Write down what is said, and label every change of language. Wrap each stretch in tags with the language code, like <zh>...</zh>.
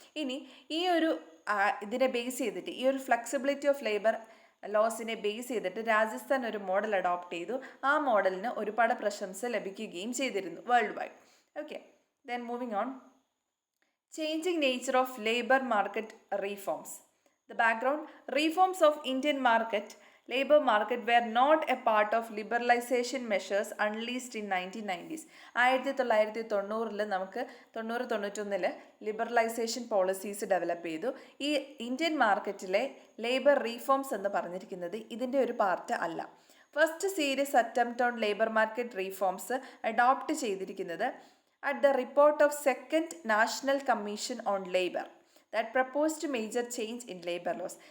<ml>ഇനി ഈ ഒരു ഇതിനെ ബേസ് ചെയ്തിട്ട്, ഈ ഒരു ഫ്ലെക്സിബിലിറ്റി ഓഫ് ലേബർ ലോസിനെ ബേസ് ചെയ്തിട്ട് രാജസ്ഥാൻ ഒരു മോഡൽ അഡോപ്റ്റ് ചെയ്തു. ആ മോഡലിന് ഒരുപാട് പ്രശംസ ലഭിക്കുകയും ചെയ്തിരുന്നു world wide.</ml> <en>Okay, then moving on. Changing nature of labour market reforms. The background: reforms of Indian market labor market were not a part of liberalization measures unleashed in 1990s.</en> <ml>1990 നമുക്ക് 90-91 liberalisation policies develop ചെയ്തു. ഈ Indian മാർക്കറ്റിലെ labour reforms എന്ന് പറഞ്ഞിരിക്കുന്നത് ഇതിൻ്റെ ഒരു part അല്ല.</ml> <en>First series attempt on labour market reforms adopt ചെയ്തിരിക്കുന്നത് at the report of second national commission on labour that proposed major change in labor laws.</en>